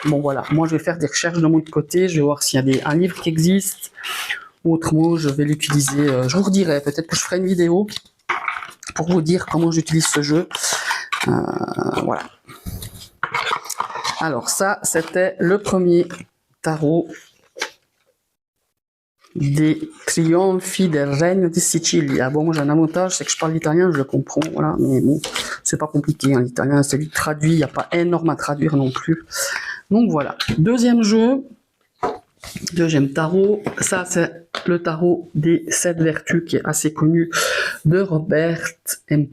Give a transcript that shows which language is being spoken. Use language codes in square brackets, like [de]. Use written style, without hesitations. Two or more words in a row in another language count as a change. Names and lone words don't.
[fr] Bon voilà, moi je vais faire des recherches de mon côté, je vais voir s'il y a un livre qui existe, ou autrement je vais l'utiliser, je vous redirai, peut-être que je ferai une vidéo pour vous dire comment j'utilise ce jeu. Voilà. Alors ça, c'était le premier tarot des trionfi del Regno di Sicilia. Bon, moi j'ai un avantage, c'est que je parle l'italien, je le comprends, voilà, mais bon, c'est pas compliqué, hein, l'italien c'est du traduit, il n'y a pas énorme à traduire non plus. Donc voilà, deuxième jeu, deuxième tarot, ça c'est le tarot des 7 vertus qui est assez connu de Robert M.